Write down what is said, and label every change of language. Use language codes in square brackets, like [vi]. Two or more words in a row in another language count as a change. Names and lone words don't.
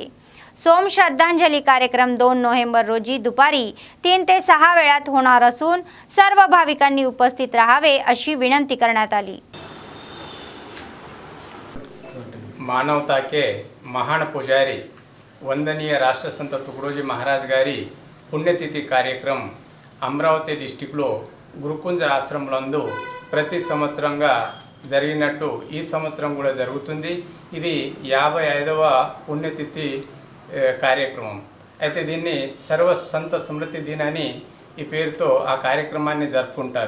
[mr] सोम श्रद्धांजली कार्यक्रम 2 नोव्हेंबर रोजी दुपारी 3 ते 6 वेळात होणार असून सर्व भाविकांनी उपस्थित राहावे अशी विनंती करण्यात आली. [hi] मानवता के महान पुजारी वंदनीय राष्ट्रसंत तुकडोजी महाराज [te] गारी పుణ్యతిథి కార్యక్రమం అమరావతి డిస్టిక్లో గురుకుంజ ఆశ్రమంలో ప్రతి సంవత్సరంగా జరిగినట్టు ఈ సంవత్సరం కూడా జరుగుతుంది. ఇది 55వ పుణ్యతిథి కార్యక్రమం. అయితే దీన్ని సర్వ సంత స్మృతి దినాన్ని ఈ పేరుతో ఆ కార్యక్రమాన్ని జరుపుకుంటారు.